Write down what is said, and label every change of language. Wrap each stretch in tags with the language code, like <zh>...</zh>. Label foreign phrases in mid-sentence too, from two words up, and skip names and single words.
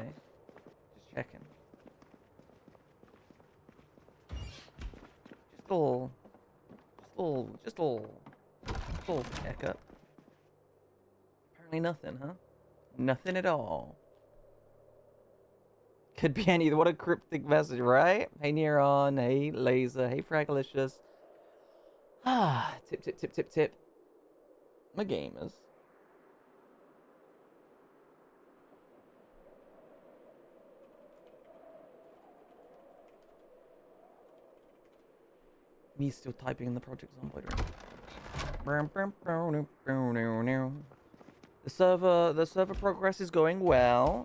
<en>Just checking. Just a little checkup. Apparently nothing, huh? Nothing at all. Could be any. What a cryptic message, right? Hey, Neuron. Hey, Laser. Hey, Fragalicious. Ah, tip, tip, tip, tip, tip. My gamers. Me still typing in the project Zomboid. The server progress is going well.</en>